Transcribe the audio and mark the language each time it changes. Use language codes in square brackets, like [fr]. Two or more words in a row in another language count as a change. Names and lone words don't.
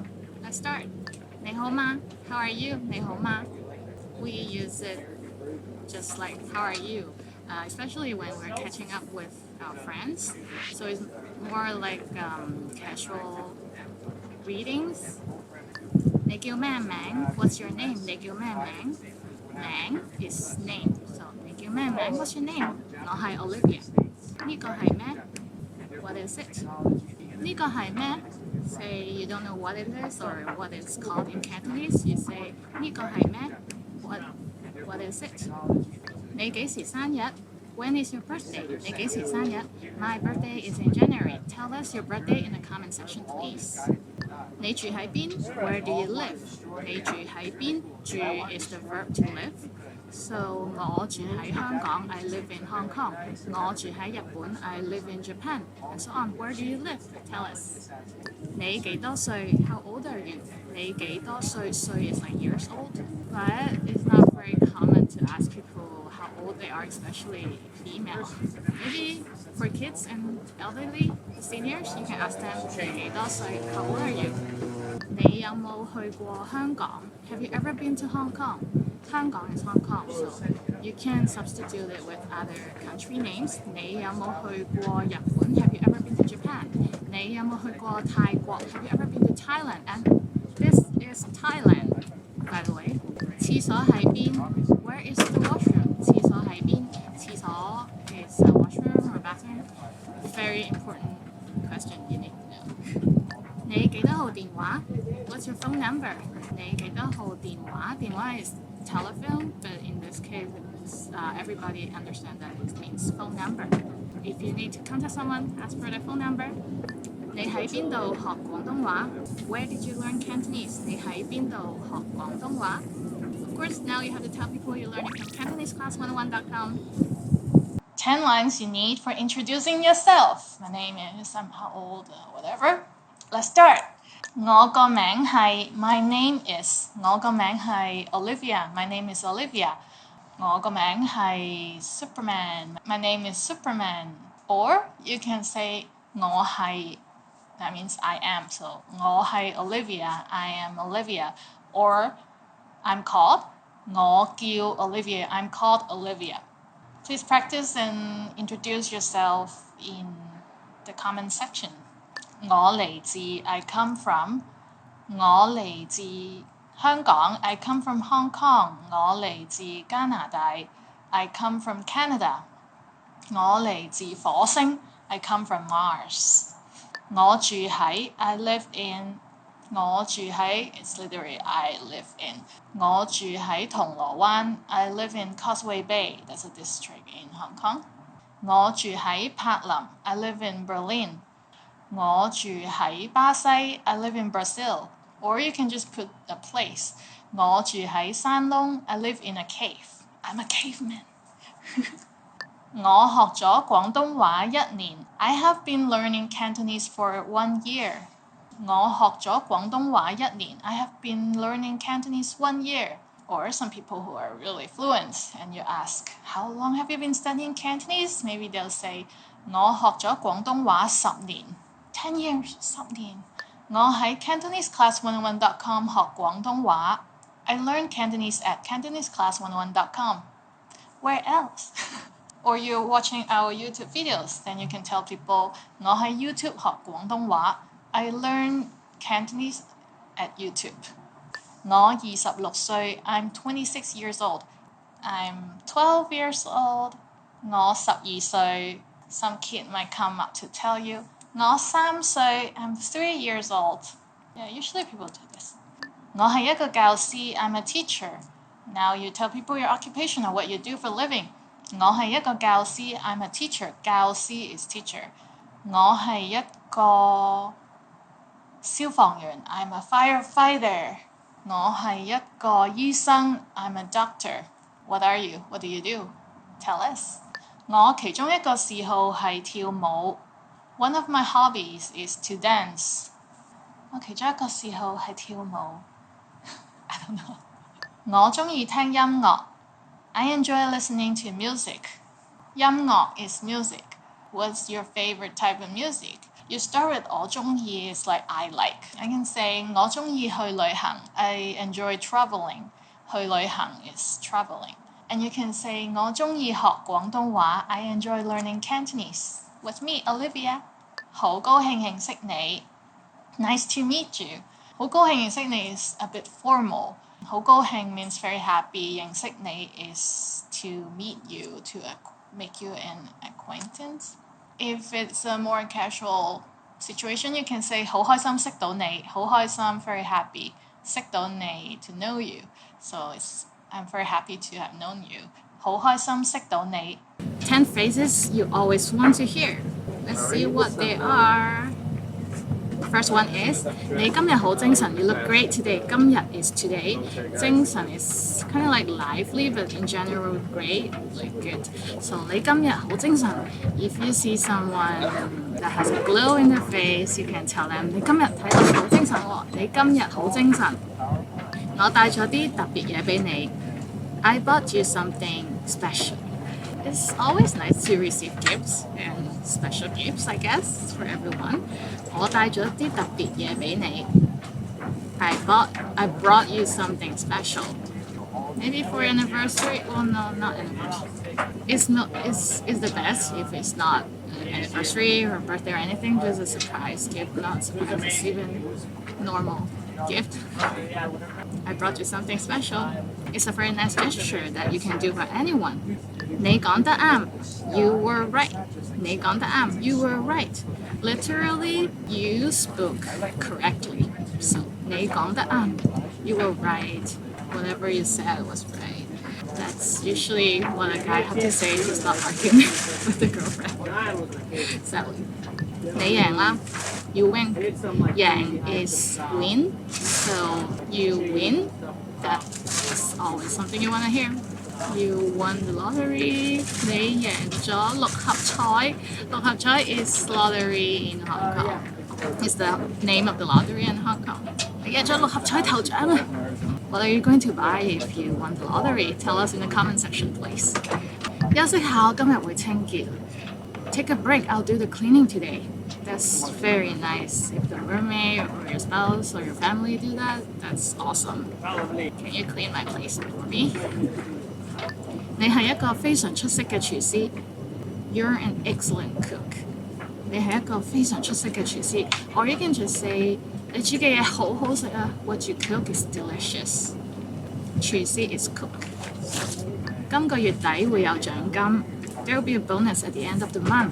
[en] Let's start. [yue] 你好嗎? [en] How are you? [yue] 你好嗎? [en] We use it just like how are you, especially when we're catching up with our friends. So it's more like casual greetings. [yue] 你叫咩名? [en] What's your name? [yue] 你叫咩名? [en] 名 is name. So [yue] 你叫咩名? [en] What's your name? [yue] 我係 Olivia. 呢個係咩? [en] What is it? [yue] 呢個係咩? [en] Say you don't know what it is or what it's called in Cantonese, you say [yue] 呢個係咩? [en] What is it? [yue] 你幾時生日? [en] When is your birthday? 你幾時生日? My birthday is in January. Tell us your birthday in the comment section, please. [yue] 你住喺邊? [en] Where do you live? [yue] 你住喺邊? [en] 住 is the verb to live. So [yue] 我住喺香港, [en] I live in Hong Kong. [yue] 我住喺日本, [en] I live in Japan. And so on. Where do you live? Tell us. [yue] 你幾多歲? [en] How old are you? [yue] 你幾多歲? [en] 歲 is like years old. But it's not very common to ask people how old they are, especially female. Maybe for kids and elderly seniors, you can ask them [yue] 你幾多歲? [en] How old are you? [yue] 你有冇去過香港? [en] Have you ever been to Hong Kong? 香港 is Hong Kong, so you can substitute it with other country names. [yue] 你有冇去過日本? [en] Have you ever been to Japan? [yue] 你有冇去過泰國? [en] Have you ever been to Thailand? And this is Thailand, by the way. [yue] 廁所喺邊? [en] Where is the washroom? [yue] 廁所喺邊? [en] 廁所 is a washroom or bathroom. Very important question you need to know. [yue] 你幾多號電話? [en] What's your phone number? [yue] 你幾多號電話? [en] 電話 is telephone, but in this case, everybody understands that it means phone number. If you need to contact someone, ask for their phone number. [yue] 你喺邊度學廣東話? [en] Where did you learn Cantonese? [yue] 你喺邊度學廣東話? [en] Of course, now you have to tell people you're learning from CantoneseClass101.com. 10 lines you need for introducing yourself. My name is, I'm how old, whatever. Let's start. [yue] 我個名係 [en] My name is [yue] 我個名係 Olivia. [en] My name is Olivia. [yue] 我個名係 Superman. [en] My name is Superman. Or you can say [yue] 我係 [en] that means I am. So [yue] 我係 [en] Olivia. I am Olivia. Or I'm called [yue] 我叫 [en] Olivia. I'm called Olivia. Please practice and introduce yourself in the comment section. [yue] 我嚟自 [en] I come from [yue] 我嚟自香港 [en] I come from Hong Kong [yue] 我嚟自加拿 [en] 大 I come from Canada [yue] 我嚟自火星 [en] I come from Mars [yue] 我住喺 [en] I live in [yue] 我住喺 [en] it's literally I live in [yue] 我住喺銅鑼灣 [en] I live in Causeway Bay that's a district in Hong Kong [yue] 我住喺柏林 [en] I live in Berlin [yue] 我住喺巴西 [en] I live in Brazil. Or you can just put a place. [yue] 我住喺山窿 [en] I live in a cave. I'm a caveman. [yue] 我學咗廣東話1年 [en] I have been learning Cantonese for 1 year. [yue] 我學咗廣東話1年 [en] I have been learning Cantonese 1 year. Or some people who are really fluent and you ask, how long have you been studying Cantonese? Maybe they'll say, [yue] 我學咗廣東話10年. [en] 10 years, [yue] 10年. 我喺 CantoneseClass101.com 學廣東話. [en] I learned Cantonese at CantoneseClass101.com. Where else? Or you're watching our YouTube videos, then you can tell people, [yue] 我喺 YouTube 學廣東話. [en] I learned Cantonese at YouTube. [yue] 我26歲, [en] I'm 26 years old. I'm 12 years old. [yue] 我12歲. [en] Some kid might come up to tell you, [yue] 我3歲, [en] I'm 3 years old. Yeah, usually people do this. [yue] 我係一個教師, [en] I'm a teacher. Now you tell people your occupation or what you do for living. [yue] 我係一個教師, [en] I'm a teacher. 教師 is teacher. [yue] 我係一個消防員, [en] I'm a firefighter. [yue] 我係一個醫生 [en] I'm a doctor. What are you? What do you do? Tell us. [yue] 我其中一個嗜好係跳舞 [en] One of my hobbies is to dance. [yue] 我其中一個嗜好係跳舞 [en] I don't know. [yue] 我鍾意聽音樂 [en] I enjoy listening to music. 音樂 is music. What's your favorite type of music? You start with [yue] 我鍾意 [en] is like I like. I can say [yue] 我鍾意去旅行 [en] I enjoy traveling. [yue] 去旅行 [en] is traveling. And you can say [yue] 我鍾意學廣東話 [en] I enjoy learning Cantonese. With me, Olivia. [yue] 好高興認識你 [en] Nice to meet you. [yue] 好高興認識你 [en] is a bit formal. [yue] 好高興 [en] means very happy. [yue] 認識你 [en] is to meet you, to make you an acquaintance. If it's a more casual situation, you can say [yue] 好開心識到你好開心 [en] very happy [yue] 識到你 [en] to know you. So I'm very happy to have known you. [yue] 好開心識到你 [en] 10 phrases you always want to hear. Let's see what they are. First one is [yue] 你今日好精神 [en] You look great today. 今日 is today. 精神 is kind of like lively, but in general great, like good. So [yue] 你今日好精神 [en] If you see someone that has a glow in their face, you can tell them [yue] 你今日睇到好精神喎你今日好精神我帶咗啲特別嘢俾你 [en] I bought you something special. It's always nice to receive gifts and special gifts, I guess, for everyone. [yue] 我帶咗啲特別嘢俾你 [en] I brought you something special. Maybe for anniversary? Well, no, not anniversary. It's the best if it's not an anniversary or birthday or anything. Just a surprise gift, not surprise. It's even normal gift. I brought you something special. It's a very nice gesture that you can do for anyone. [yue] 你講得啱 [en] You were right. [yue] 你講得啱 [en] You were right. Literally, you spoke correctly. So, [yue] 你講得啱 [en] You were right. Whatever you said was right. That's usually what a guy has to say to stop arguing with the girlfriend. Sadly. [yue] 你贏啦 [en] You win. 贏 is win. So, you win. That is always something you want to hear. You won the lottery. [yue] 你贏咗六合彩六合彩 [en] is lottery in Hong Kong. It's the name of the lottery in Hong Kong. [yue] 你贏咗六合彩頭獎啊 [en] What are you going to buy if you won the lottery? Tell us in the comment section, please. [yue] 休息下，我今日會清潔 [en] Take a break. I'll do the cleaning today. That's very nice. If the roommate or your spouse or your family do that, that's awesome. Can you clean my place for me? [yue] 你係一個非常出色嘅廚師 [en] You're an excellent cook. [yue] 你係一個非常出色嘅廚師 [en] Or you can just say [yue] 你煮嘅嘢好好食啊 [en] What you cook is delicious. 廚師 is cook. [yue] 今個月底會有獎金 [en] There will be a bonus at the end of the month.